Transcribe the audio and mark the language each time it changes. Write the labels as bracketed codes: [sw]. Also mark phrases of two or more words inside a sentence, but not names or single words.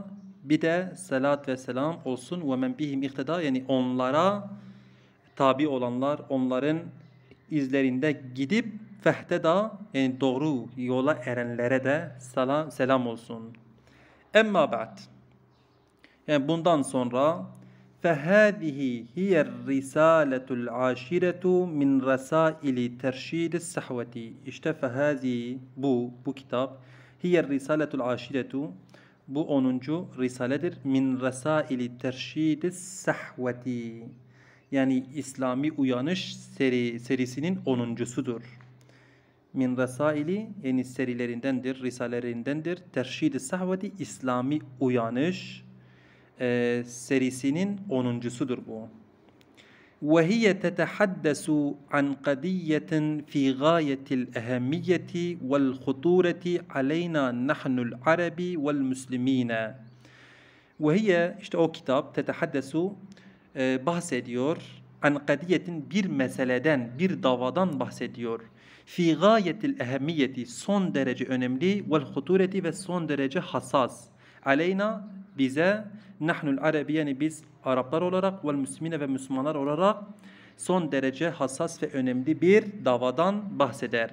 [tr] Bir de salat ve selam olsun. [ar] وَمَنْ بِهِمُ اقْتَدَى, [tr] yani onlara tabi olanlar, onların izlerinde gidip fehteda, yani doğru yola erenlere de selam olsun. [ar] أما بعد. [tr] Yani bundan sonra [ar] فَهَذِهِ هِيَ الرِّسَالَةُ الْعَاشِرَةُ مِنْ رَسَائِلِ تَرْشِيدِ السَّحْوَةِ. [tr] İşte فَهَذِهِ, bu kitap, [ar] هِيَ الرِّسَالَةُ الْعَاشِرَةُ, [tr] bu 10. risaledir. [ar] من رسائل ترشيد الصحوة. [tr] Yani İslami uyanış serisinin 10.sudur. [ar] من رسائل, [tr] yani serilerindendir, risalelerindendir. [ar] ترشيد الصحوة, [tr] İslami uyanış serisinin 10.sudur bu. [ar] وهي تتحدث عن قضية في غاية الأهمية والخطورة علينا نحن العرب والمسلمين. وهي, [tr] işte o kitap, tetehaddesu bahsediyor, [ar] عن قضية, [tr] bir meseleden, bir davadan bahsediyor. [ar] في غاية الأهمية, [tr] son derece önemli, [ar] والخطورة [tr] ve son derece hassas. Aleyna, bize, [ar] نحن العرب, [tr] yani biz Araplar olarak, [ar] والمسلمين [tr] ve Müslümanlar olarak son derece hassas ve önemli bir davadan bahseder.